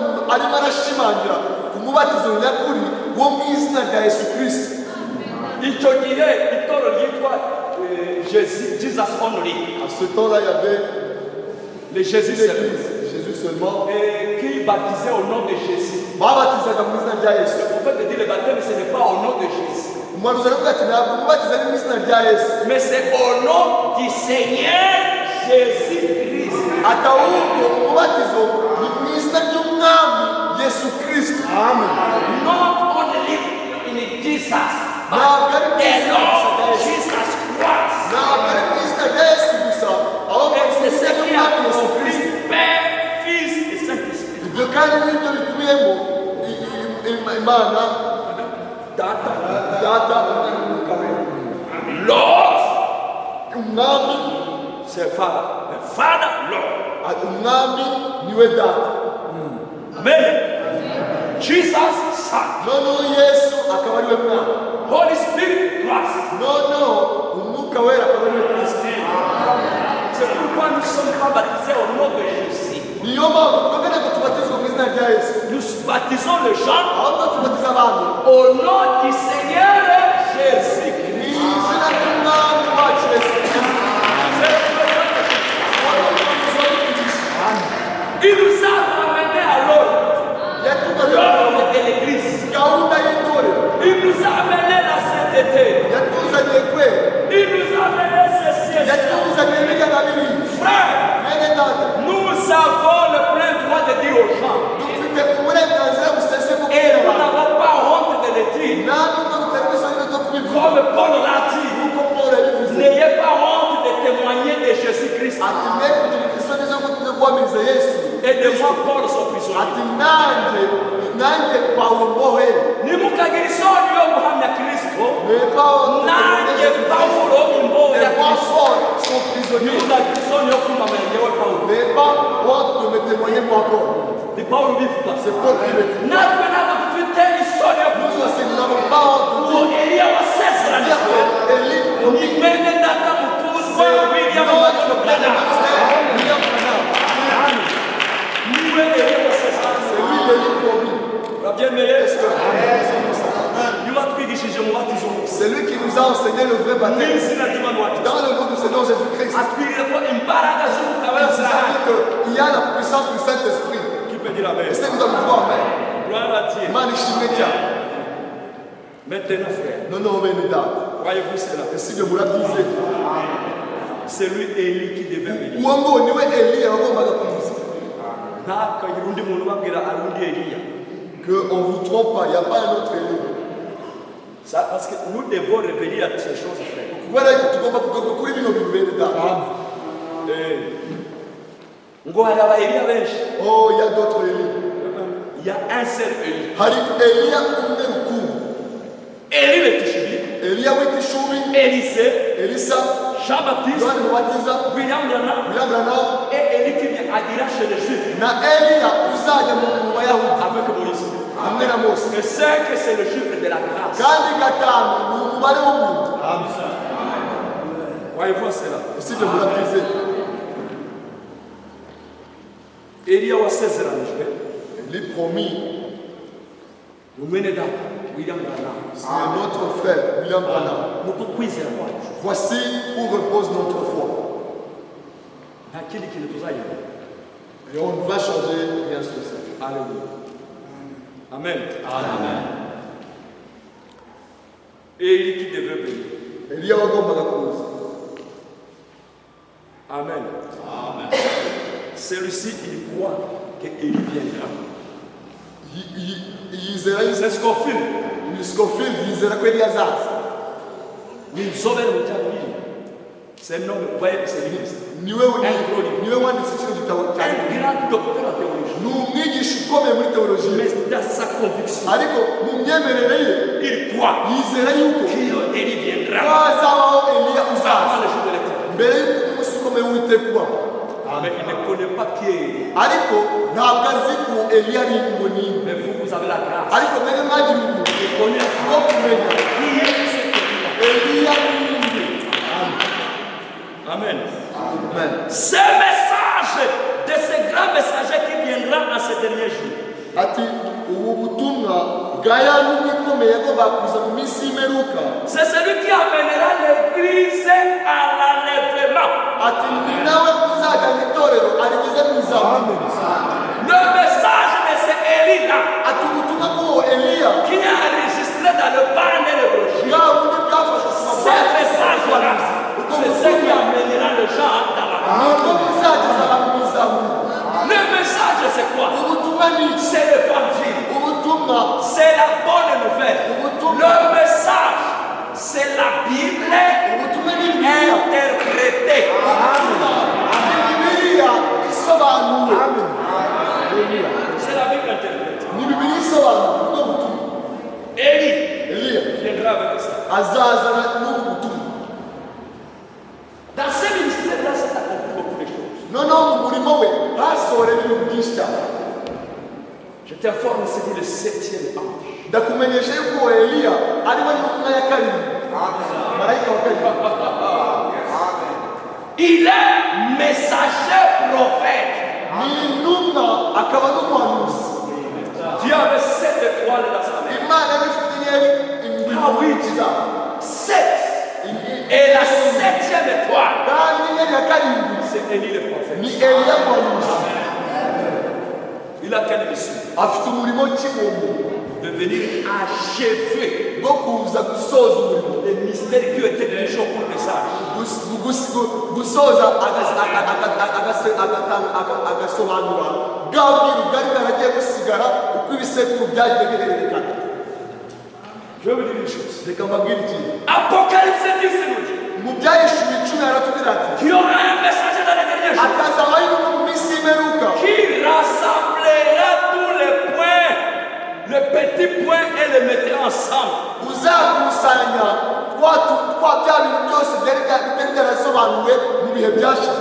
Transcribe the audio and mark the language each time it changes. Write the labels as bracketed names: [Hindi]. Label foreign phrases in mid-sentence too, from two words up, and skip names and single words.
[Kinyarwanda] arimo arashimangira ku mubatizo nyakuri wo mu izina rya Yesu Kristo. icyo gihe itoro ryitwa [English] Jesus only. [French] À ce temps-là, il y avait le Jésus seul. Jésus seulement. Qui baptisait au nom de Jésus. [Kinyarwanda] Babatizaga mu izina rya Yesu. [French] En fait, dire le baptême, ce n'est pas au nom de Jésus. [Kinyarwanda] Umuhanuzi aravuga ati ntabwo mubatiza mu izina rya Yesu. [French] Mais c'est au nom du Seigneur Jésus-Christ. [Kinyarwanda] Atahubwo umubatizo ni mu izina ry'umwami Yesu Kristo. Amen. [English] Not only in Jesus, but [Kinyarwanda] Ntabwo ari mu [English] the [Kinyarwanda] izina [English] Lord [Kinyarwanda] rya Yesu. [English] Jesus Christ. [Kinyarwanda] Ntabwo ari mu izina rya Yesu gusa, ahubwo [French] Et [Kinyarwanda] mu [French] c'est [Kinyarwanda] izina [French] ce qui a [Kinyarwanda] ry'umwami Yesu [French] compris [Kinyarwanda] Kristo. [French] Père, Fils et Saint-Esprit. [Kinyarwanda] Ibyo kandi nibyo bikubiyemo Imana Data, Data n'Umwuka Wera. [English] Lord, [Kinyarwanda] Umwami [French] c'est [English] Father. Father, Lord. [Kinyarwanda] umwami niwe Data. [English] Amen. Jesus, Son. [Kinyarwanda] Noneho Yesu akaba ariwe Mwana. [English] Holy Spirit, Christ. [Kinyarwanda] Noneho Umwuka Wera akaba ariwe Kristo. [French] C'est pourquoi nous ne sommes pas baptisés au nom de Jésus. [Kinyarwanda] Niyo mpamvu twebwe ntabwo tubatizwa mu izina rya Yesu, [French] Nous baptisons les gens [Kinyarwanda] ahubwo tubatiza abantu [French] au nom du Seigneur [Kinyarwanda] mu [French] Jésus-Christ. [Kinyarwanda] izina ry'umwami wacu Yesu Kristo. [French] Il nous a ramenés à l'ordre [Kinyarwanda] Yatuzaniye [French] de l'Église. [Kinyarwanda] gahunda y'itorero, [French] Il nous a amenés la sainteté. [Kinyarwanda] yatuzaniye kwera, [French] Il nous a amenés ceci. [Kinyarwanda] yatuzaniye ibijya na biriya. [French] Frère, [Kinyarwanda] Bene data, [French] nous avons le plein droit de dire aux gens. [Kinyarwanda] dufite uburenganzira busesuye bwo [French] Et [Kinyarwanda] kubwira [French] nous [Kinyarwanda] abantu. [French] n'avons pas honte de le dire. [Kinyarwanda] Nta nubwo duterwa isoni zo kubivuga, [French] Comme Paul l'a dit. [Kinyarwanda] nk'uko Pawulo yabivuze. [French] N'ayez pas honte de témoigner de Jésus-Christ. [Kinyarwanda] Ati mwe kugira isoni zo guhamiriza Yesu. [French] Et de moi, Paul, son prisonnier. [Kinyarwanda] Ati nanjye Pawulo mbohe. Nimukagira isoni yo guhamya Kristo. [French] Mais Pawulo [Kinyarwanda] Nanjye Pawulo imbohe ya [French] et moi [Kinyarwanda] Kristo. [French] Paul sont prisonniers. [Kinyarwanda] Nimukagira isoni yo kumamenya njyewe Pawulo. [French] Mais pas honte de me témoigner moi Paul. [Kinyarwanda] Ni Pawulo bivuga. [French] C'est Paul qui le dit. [Kinyarwanda] Natwe ntabwo dufite isoni yo [French] Nous [Kinyarwanda] kuvuga. [French] aussi nous n'avons pas honte de [Kinyarwanda] Uwo Eliya wasezeranijwe. [French] dire Élie [Kinyarwanda] Ni mwene data mukundwa William [French] notre [Kinyarwanda] Branham. [French] frère William Branham. [Kinyarwanda] Niwe Eliya wasezeranijwe. [French] C'est lui l'Élie promis. [Kinyarwanda] Urabyemeye? Niwe watwigishije umubatizo wose. [French] C'est lui qui nous a enseigné le vrai baptême. [Kinyarwanda] N'izina ry'Imana wacu. [French] Dans le nom du Seigneur Jésus-Christ. [Kinyarwanda] Atwirire ko imbaraga z'umugabo [French] Il [Kinyarwanda] zirahari. [French] y a la puissance du Saint-Esprit. Qui peut dire amen? Et c'est que nous allons voir, mais Gloire à Dieu. [Kinyarwanda] Imana ishimwe cyane. [French] Maintenant, frère, [Kinyarwanda] Noneho bene data, [French] croyez-vous cela? [Kinyarwanda] ese ibyo murabyizeye? [French] C'est lui Élie qui devait venir. [Kinyarwanda] Uwo ngo niwe Eliya wagombaga kuza. Ntakagira undi muntu ubabwira ari undi Eliya. [French] Qu'on ne vous trompe pas, il n'y a pas un autre Élie. Ça, parce que nous devons revenir à ces choses, frère. [Kinyarwanda] Kubera ko tugomba kugaruka kuri bino bintu bene data. Ngo hari aba Eliya benshi. [French] Oh, il y a d'autres Élie. Il y a un seul Élie. [Kinyarwanda] Hari Eliya umwe rukumbi. [French] Élie le Tishbi, [Kinyarwanda] Eliya w'itishubi, [French] Élisée, [Kinyarwanda] Elisa, [French] Jean-Baptiste, [Kinyarwanda] Yohani Mubatiza, William Branham William Branham, [French] et Élie qui vient à Ira chez les Juifs [Kinyarwanda] na Eliya uzajya mu Bayahudi [French] avec Moïse. [Kinyarwanda] hamwe na Mose. [French] Le 5, c'est le chiffre de la grâce. [Kinyarwanda] Kandi gatanu ni umubare w'umuntu. [French] Voyez-vous cela? [Kinyarwanda] Ese ibyo murabyizeye? Eliya wasezeranijwe [French] Eli promis, [Kinyarwanda] umwene data William Branham. [French] c'est notre frère William Branham. [Kinyarwanda] Nuko kwizera kwacu [French] Voici où repose notre foi. [Kinyarwanda] nta kindi kintu tuzayibona. [French] Et on ne va changer rien sur ça. Alléluia. Amen. Amen. Élie qui devait venir. [Kinyarwanda] Eliya wagombaga kuza. [French] Amen. Amen. Celui-ci, il croit que Élie viendra. [Kinyarwanda] Yizera [French] C'est ce qu'on filme. [Kinyarwanda] Scofield yizera ko Eliya azaza. [French] Nous sommes le diable. C'est un homme, voyez, c'est l'Église. [Kinyarwanda] Niwe wanditse kino gitabo [French] Un [Kinyarwanda] cyane. [French] grand docteur en théologie. [Kinyarwanda] Ni umwigisha ukomeye muri teolojiya. [French] Mais dans sa conviction, [Kinyarwanda] Ariko mu myemerere ye [French] il croit [Kinyarwanda] yizera yuko [French] qu'Élie viendra [Kinyarwanda] hazabaho Eliya [French] avant [Kinyarwanda] uzaza [French] le jour de l'éternel. [Kinyarwanda] mbere y'uko umunsi ukomeye w'Uwiteka ubaho. [French] Mais il ne connaît pas qui est Élie. [Kinyarwanda] Ariko ntabwo azi ko Eliya ari ngo ni nde. [French] Mais vous avez la grâce. [Kinyarwanda] Ariko mbere mwagira ubuntu [French] Il connaît [Kinyarwanda] bwo kumenya [French] qui est cet Élie. [Kinyarwanda] Eliya ni nde. Amen. Amen. [French] Ce message de ce grand messager qui viendra en ce dernier jour. [Kinyarwanda] Ati ukomeye yagombaga kuza mu minsi y'imperuka. [French] C'est celui qui amènera l'église à l'enlèvement. [Kinyarwanda] Ati ni nawe uzajyana itorero arigeze mu izamu. [French] Le message de ce Élie-là, [Kinyarwanda] Ati ubutumwa bw'uwo Eliya [French] qui est enregistré dans le banner de brochure, [Kinyarwanda] bwa bundi bwafashe ku [French] ce [Kinyarwanda] mabara [French] message-là, c'est ce qui amènera les gens dans la [Kinyarwanda] nibwo buzageza abantu mu izamu. [French] Le message, c'est quoi? [Kinyarwanda] Ubutumwa ni iki? [French] C'est l'évangile. [Kinyarwanda] Ubutumwa [French] C'est la bonne nouvelle. Le message, c'est la Bible [Kinyarwanda] ubutumwa ni Bibiliya. [French] interprétée. [Kinyarwanda] Ubutumwa ni Bibiliya isobanuwe. [French] C'est la Bible interprétée. [Kinyarwanda] Ni Bibiliya isobanuwe ubwo butumwa. [French] Élie [Kinyarwanda] Eliya [French] viendra avec ça. [Kinyarwanda] azazana n'ubu butumwa. [French] Dans ce ministère-là, c'est accompli beaucoup de choses. [Kinyarwanda] Noneho mu murimo we hasohora ibintu byinshi cyane. [French] Je t'informe, c'est le 7e ange. [Kinyarwanda] Ndakumenyesha yuko uwo Eliya ari we ntumwa ya karindwi. Marayika wa karindwi. [French] Il est messager prophète. [Kinyarwanda] Ni intumwa akaba n'umuhanuzi. [French] Dieu avait 7 étoiles dans sa main. [Kinyarwanda] Imana yari ifite inyenyeri indwi mu ntoki zayo. 7. [French] Et la 7e étoile, [Kinyarwanda] kandi inyenyeri ya karindwi [French] c'est Élie le prophète. [Kinyarwanda] ni Eliya muhanuzi. [French] Il a quelle mission? [Kinyarwanda] Afite umurimo ki uwo muntu? [French] De venir achever [Kinyarwanda] Bwo kuza gusoza umurimo. [French] les mystères qui étaient toujours pour le message. [Kinyarwanda] Gusoza agasobanura bwa bwiru bwari bwaragiye gusigara uko ibisekuru byagiye bihererekana. [French] Je vais vous dire une chose. [Kinyarwanda] Reka mbabwire ikintu. [French] Apocalypse 10 nous dit [Kinyarwanda] Mu byahishuwe 10 aratubwira ati [French] qu'il y aura un messager dans les derniers jours [Kinyarwanda] akazabaho intumwa mu minsi y'imperuka [French] qui rassemblera tous les points, les petits points et les mettra ensemble. [Kinyarwanda] uzakusanya twa bya bintu byose byari byarasobanuwe mu bihe byashize.